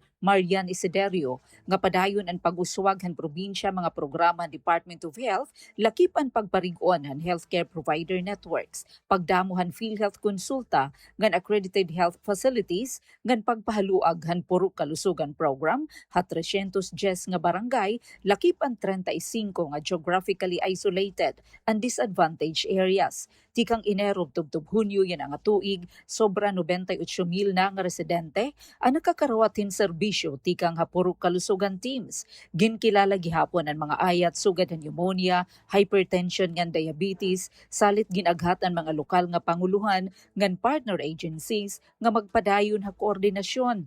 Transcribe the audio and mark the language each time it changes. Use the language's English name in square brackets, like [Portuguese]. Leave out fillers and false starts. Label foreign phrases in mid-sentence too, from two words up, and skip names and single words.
[Waray] Marian Isiderio nga padayon ang pag-uswag han probinsya mga programa Department of Health lakip ang pagparig-on han [English] healthcare provider networks, [Waray] pagdamuhan PhilHealth konsulta ngan [English] accredited health facilities [Waray] ngan pagpahaluag han puro kalusugan program ha 310 nga barangay lakip ang 35 nga [English] geographically isolated and disadvantaged areas. [Waray] Tikang Enero tubtub Hunyo yan ang tuig, sobra 98,000 na nga residente ang nakakarawatin serbisyo tikang hapuro kalusugan teams. Ginkilala gihapon ang mga ayat sugad ng pneumonia, hypertension ngan diabetes, salit ginaghat ang mga lokal nga panguluhan ngan [English] partner agencies [Waray] nga magpadayon ha koordinasyon.